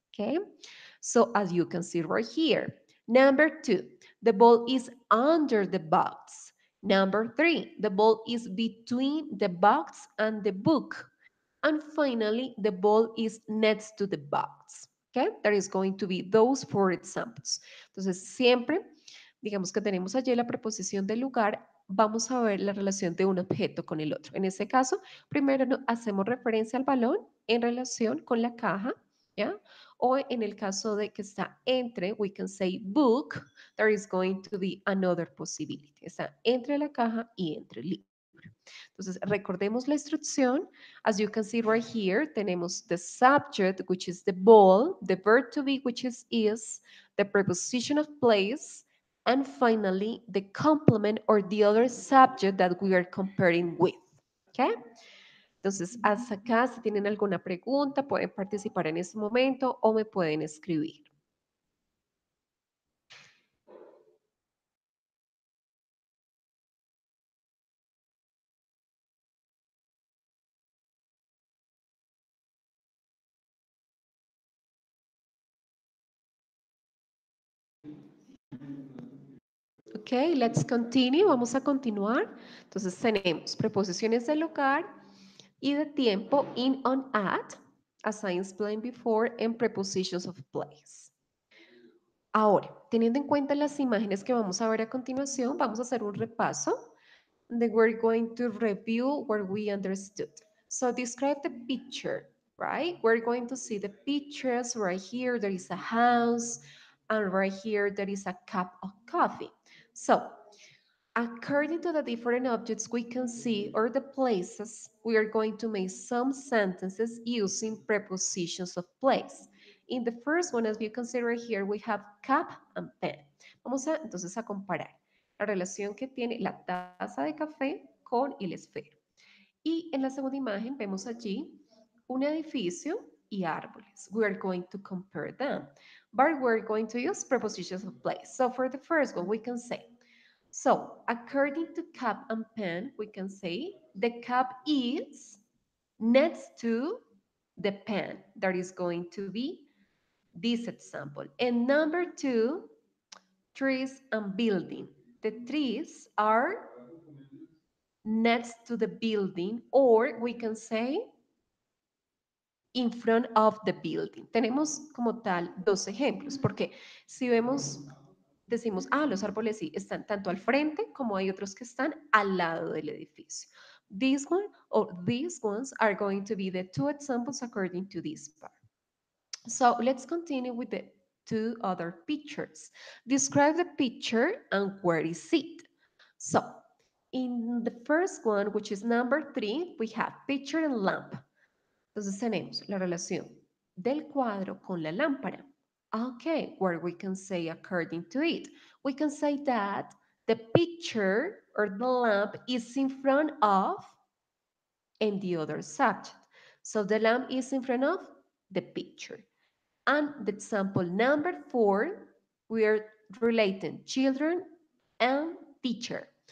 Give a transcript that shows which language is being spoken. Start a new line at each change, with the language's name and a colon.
English: Okay, so as you can see right here. Number two, the ball is under the box. Number three, the ball is between the box and the book. And finally, the ball is next to the box. Okay, there is going to be those four examples.
Spanish: Entonces, siempre, digamos que tenemos allí la preposición del lugar, vamos a ver la relación de un objeto con el otro. En este caso, primero hacemos referencia al balón en relación con la caja, ¿ya? O en el caso de que está entre,
English: we can say book, there is going to be another possibility.
Spanish: Está entre la caja y entre el libro. Entonces, recordemos la instrucción.
English: As you can see right here,
Spanish: tenemos
English: the subject, which is the ball, the verb to be, which is, the preposition of place, and finally, the complement or the other subject that we are comparing with. Okay?
Spanish: Entonces, hasta acá, si tienen alguna pregunta, pueden participar en este momento o me pueden escribir.
English: Ok, let's continue.
Spanish: Vamos a continuar. Entonces, tenemos preposiciones de lugar y de tiempo
English: in, on, at, as I explained before, and prepositions of place.
Spanish: Ahora, teniendo en cuenta las imágenes que vamos a ver a continuación, vamos a hacer un repaso.
English: Then we're going to review what we understood. So describe the picture, right? We're going to see the pictures right here. There is a house, and right here there is a cup of coffee. So according to the different objects we can see or the places, we are going to make some sentences using prepositions of place. In the first one, as you consider here, we have cup and pen.
Spanish: Vamos a entonces a comparar la relación que tiene la taza de café con el esfero. Y en la segunda imagen vemos allí un edificio y árboles.
English: We're going to compare them, but we're going to use prepositions of place. So for the first one, we can say, so according to cup and pen, we can say the cup is next to the pen. That is going to be this example. And number two, trees and building. The trees are next to the building, or we can say in front of the building.
Spanish: Tenemos como tal dos ejemplos, porque si vemos, decimos, los árboles sí están tanto al frente como hay otros que están al lado del edificio.
English: This one or these ones are going to be the two examples according to this part. So let's continue with the two other pictures. Describe the picture and where is it? So in the first one, which is number 3, we have picture and lamp.
Spanish: Entonces tenemos la relación del cuadro con la lámpara.
English: Okay, where we can say according to it. We can say that the picture or the lamp is in front of and the other subject. So the lamp is in front of the picture. And the example number 4, we are relating children and teacher.